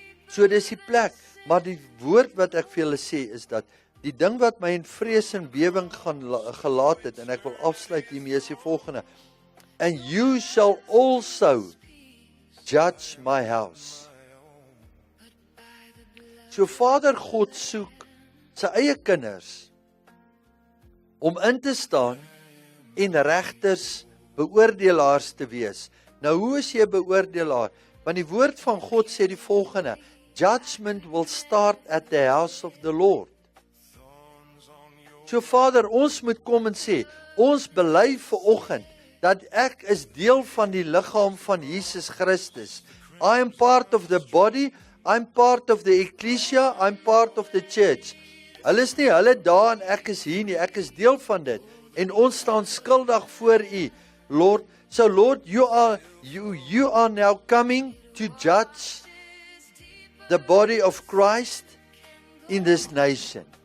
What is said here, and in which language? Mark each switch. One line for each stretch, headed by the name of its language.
Afrikaans: So dis die plek, maar die woord wat ek vir julle sê is dat, die ding wat my in vrees en bewing gelaat het, en ek wil afsluit hiermee, is die volgende.
English: And you shall also judge my house.
Afrikaans: So Vader God soek sy eie kinders om in te staan en regters, beoordelaars te wees. Nou hoe is jy 'n beoordelaar? Want die woord van God sê die volgende,
English: judgment will start at the house of the Lord.
Afrikaans: So Vader, ons moet kom en sê, ons bely vanoggend dat ek is deel van die liggaam van Jesus Christus.
English: I am part of the body, I'm part of the ecclesia, I'm part of the church.
Afrikaans: Hulle is nie hulle daar en ek is hier nie, ek is deel van dit. En ons staan skuldig voor U, Lord.
English: So Lord, you are now coming to judge the body of Christ in this nation.